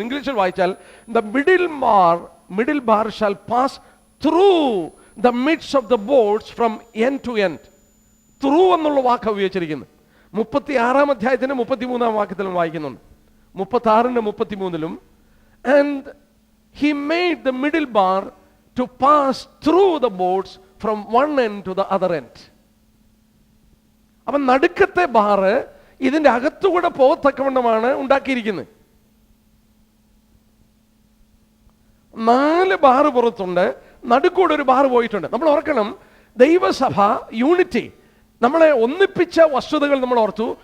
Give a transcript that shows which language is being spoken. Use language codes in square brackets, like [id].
[ml] ഇംഗ്ലീഷിൽ വായിച്ചാൽ [en] The middle bar shall pass through the midst of the boards from end to end. [ml] Through എന്നുള്ള വാക്ക് ഉപയോഗിച്ചിരിക്കുന്നു. 36-ാം അധ്യായത്തിന് 33-ാം വാക്യത്തിലും വായിക്കുന്നുണ്ട്, 36-ന്റെ 33-ലും. [en] And he made the middle bar to pass through the boards from one end to the other end. [ml] അപ്പം നടുക്കത്തെ bar ഇതിന്റെ അകത്തുകൂടെ പോകത്തക്കവണ്ണമാണ് ഉണ്ടാക്കിയിരിക്കുന്നത്. 4 bar പുറത്തുണ്ട്, നടുക്കൂടെ ഒരു bar പോയിട്ടുണ്ട്. നമ്മൾ ഓർക്കണം, ദൈവസഭ യൂണിറ്റി, നമ്മളെ ഒന്നിപ്പിച്ച വസ്തുതകൾ നമ്മൾ ഓർത്തു.